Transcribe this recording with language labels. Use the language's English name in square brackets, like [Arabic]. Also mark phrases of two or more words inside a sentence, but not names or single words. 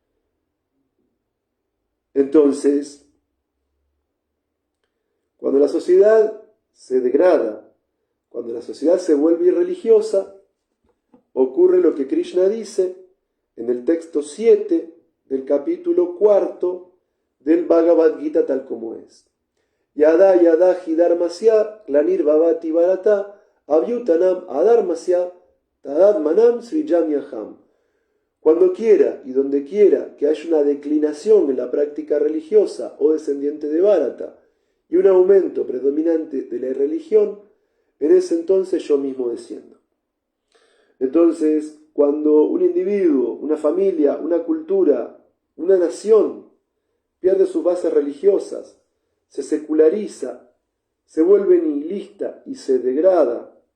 [Spanish] Entonces, cuando la sociedad se degrada, cuando la sociedad se vuelve irreligiosa, ocurre lo que Krishna dice en el texto 7 del capítulo 4 del Bhagavad Gita tal como es. [Sanskrit] यदा यदा हिधर्मस्य ग्लानिर् भवति भारत अभ्युत्थानम् अधर्मस्य तदात्मानं सृजाम्यहम्. [Spanish] Cuando quiera y donde quiera que haya una declinación en la práctica religiosa o descendiente de Bharata y un aumento predominante de la irreligión, en ese entonces yo mismo desciendo. Entonces, cuando un individuo, una familia, una cultura, una nación pierde sus bases religiosas, se seculariza, se vuelve nihilista y se degrada,